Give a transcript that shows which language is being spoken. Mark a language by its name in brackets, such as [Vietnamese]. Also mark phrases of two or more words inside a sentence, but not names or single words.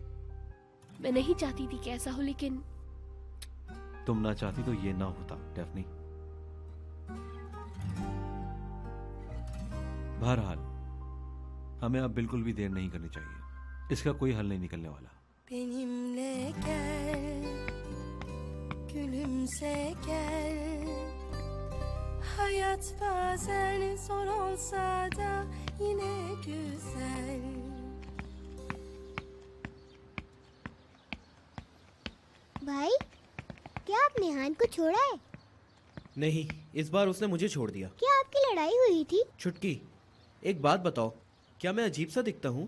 [Hindi] मैं नहीं चाहती थी कि ऐसा हो, लेकिन तुम ना चाहती तो ये ना होता डेफनी। बहरहाल हमें अब बिल्कुल भी देर नहीं करनी चाहिए, इसका कोई हल नहीं निकलने वाला। [Turkish] Benimle gel, gülümse gel. Hayat bazen zor olsa da yine güzel. [Hindi] भाई क्या आपने हान को छोड़ा है? नहीं, इस बार उसने मुझे छोड़ दिया। क्या आपकी लड़ाई हुई थी? छुटकी, एक बात बताओ, क्या मैं अजीब सा दिखता हूँ?